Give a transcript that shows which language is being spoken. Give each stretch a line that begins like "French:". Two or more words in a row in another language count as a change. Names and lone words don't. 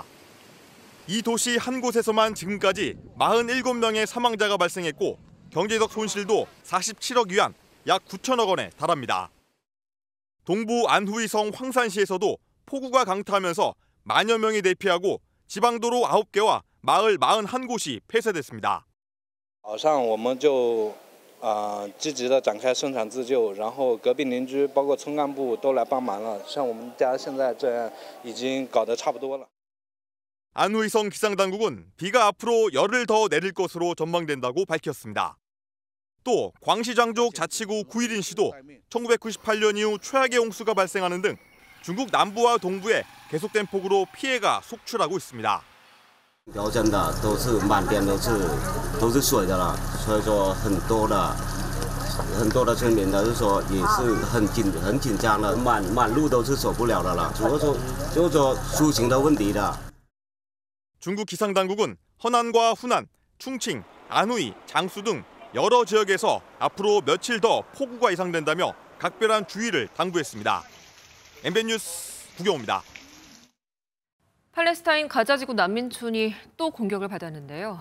Korean: 이 도시 한 곳에서만 지금까지 47명의 사망자가 발생했고 경제적 손실도 47억 위안, 약 9천억 원에 달합니다. 동부 안후이성 황산시에서도 폭우가 강타하면서 만여 명이 대피하고 지방도로 9개와 마을 41곳이 폐쇄됐습니다.
Chinese: 积极的展开生产自救，然后隔壁邻居包括村干部都来帮忙了。像我们家现在这样已经搞得差不多了。
Korean: 안후이성 기상당국은 비가 앞으로 열흘 더 내릴 것으로 전망된다고 밝혔습니다. 또 광시장족 자치구 구일인시도 1998년 이후 최악의 홍수가 발생하는 등 중국 남부와 동부에 계속된 폭우로 피해가 속출하고 있습니다.
Chinese: 条真的都是满边都是水的了，所以说很多的村民都是说也是很紧张的，满路都是走不了的了，就是说出行的问题的。
Korean: 중국 기상당국은 허난과 후난, 충칭, 안후이, 장수 등 여러 지역에서 앞으로 며칠 더 폭우가 예상된다며 각별한 주의를 당부했습니다. MBN 뉴스 구경호입니다. 팔레스타인 가자지구 난민촌이 또 공격을 받았는데요.